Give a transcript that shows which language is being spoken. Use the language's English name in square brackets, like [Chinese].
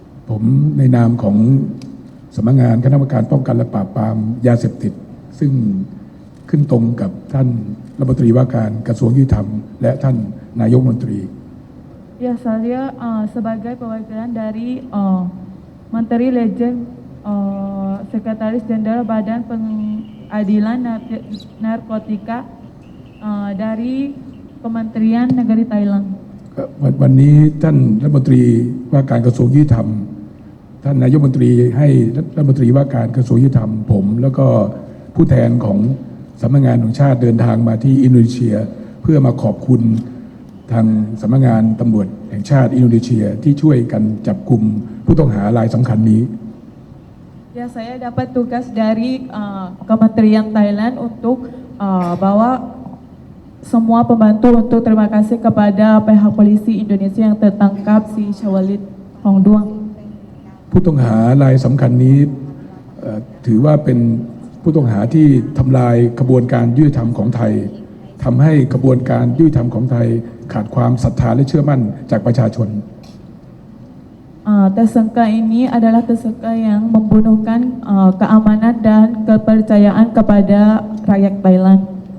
[Thai] ผมในนามของสำนักงานคณะกรรมการป้องกันและปราบปรามยาเสพติดซึ่งขึ้นตรงกับท่านรัฐมนตรีว่าการกระทรวงยุติธรรมและท่านนายกรัฐมนตรี [Indonesian] Ya saya sebagai perwakilan dari Menteri Legend Sekretaris Jenderal Badan Pengadilan Narkotika dari Kementerian Negeri Thailand. [Thai] วันนี้ท่านรัฐมนตรีว่าการกระทรวงยุติธรรมท่านนายกรัฐมนตรีให้รัฐมนตรีว่าการกระทรวงยุติธรรมผมแล้วก็ผู้แทนของสำนักงานของชาติเดินทางมาที่อินโดนีเซียเพื่อมาขอบคุณทางสำนักงานตำรวจแห่งชาติอินโดนีเซียที่ช่วยกันจับกุมผู้ต้องหารายสำคัญนี้ [Indonesian] Ya saya dapat tugas dari Kementerian Thailand untuk bawa semua pembantu untuk terima kasih kepada pihak polisi Indonesia yang tertangkap si Syawalid Hongduang. [Thai] ผู้ต้องหารายสำคัญนี้ถือว่าเป็นผู้ต้องหาที่ทำลายกระบวนการยุติธรรมของไทยทำให้กระบวนการยุติธรรมของไทยขาดความศรัทธาและเชื่อมั่นจากประชาชน [Indonesian] Tersangka ini adalah tersangka yang membunuhkan keamanan dan kepercayaan kepada rakyat Thailand.